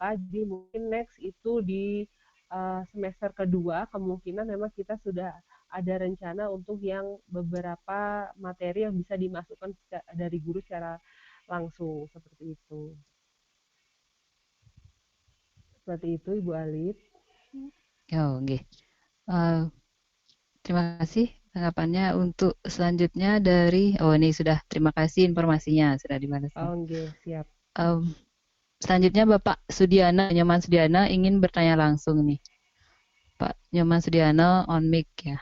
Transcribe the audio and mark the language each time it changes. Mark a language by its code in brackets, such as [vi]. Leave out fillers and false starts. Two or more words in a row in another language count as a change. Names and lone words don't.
[id] Jadi mungkin next itu di semester kedua kemungkinan memang kita sudah ada rencana untuk yang beberapa materi yang bisa dimasukkan dari guru secara langsung seperti itu. Seperti itu Ibu Alit. Oh, nggih. Terima kasih tanggapannya. Untuk selanjutnya dari ini sudah, terima kasih informasinya sudah dibalas. Oh, nggih, siap. Selanjutnya Bapak Sudiana, Nyoman Sudiana ingin bertanya langsung nih. Pak Nyoman Sudiana [en] on mic [id] ya.